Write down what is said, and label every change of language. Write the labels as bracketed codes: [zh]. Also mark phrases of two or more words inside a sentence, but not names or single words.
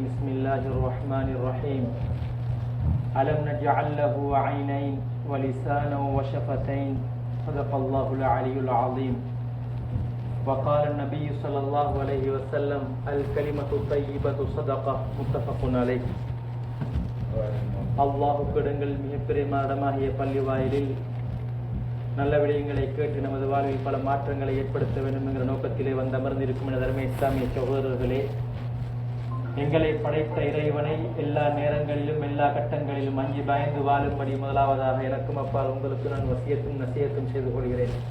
[ar] بسم الله الرحمن الرحيم. ألم نجعل له عينين ولسانا وشفتين صدق الله العلي العظيم. وقال النبي صلى الله عليه وسلم: الكلمة الطيبة صدقة. متفق عليه. [ta] அல்லாஹ்வுக்கு இடங்கள் மிகப்பெரிய மாடமாகிய பள்ளி வாயிலில் நல்ல விடயங்களை கேட்டு நமது வாழ்வில் பல மாற்றங்களை ஏற்படுத்த வேண்டும் என்கிற நோக்கத்திலே வந்தமர்ந்திருக்கும் என தர்ம இஸ்லாமிய சகோதரர்களே, எங்களை படைத்த இறைவனை எல்லா நேரங்களிலும் எல்லா கட்டங்களிலும் அஞ்சி பயந்து வாழும்படி முதலாவதாக எனக்கும் அப்பால் உங்களுக்கு நான் வசியத்தும் நசியத்தும் செய்து கொள்கிறேன்.